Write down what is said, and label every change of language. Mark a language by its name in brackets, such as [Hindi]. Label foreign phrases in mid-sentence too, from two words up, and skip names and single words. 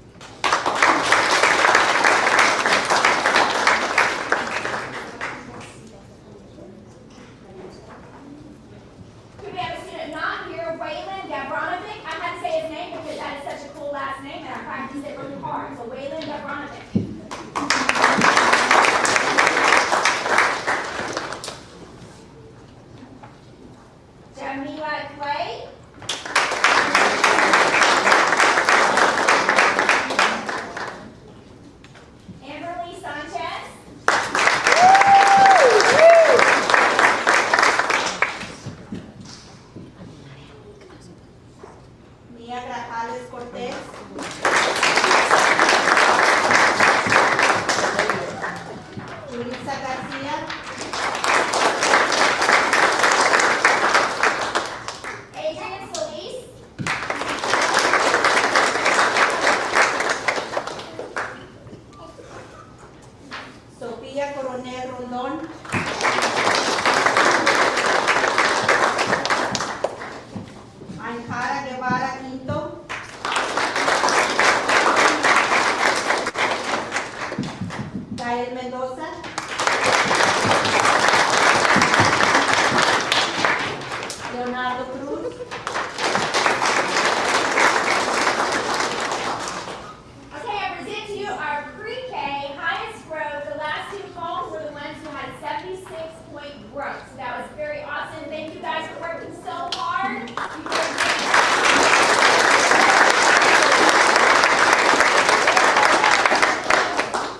[English] Could we have a student not here, Waylon Gavronovic? I had to say his name because that is such a cool last name and I practiced it really hard. So Waylon Gavronovic. Jamila Clay. Amberly Sanchez. Mia Grajales Cortez. Julissa García. Adrian Solis. Sofía Coronel Rondón. Anjara Guevara Quinto. Gael Mendoza. Leonardo Cruz. Okay, I present to you our pre-K highest growth. The last two calls were the ones who had 76-point growth. So that was very awesome. Thank you guys for working so hard. You did a great job.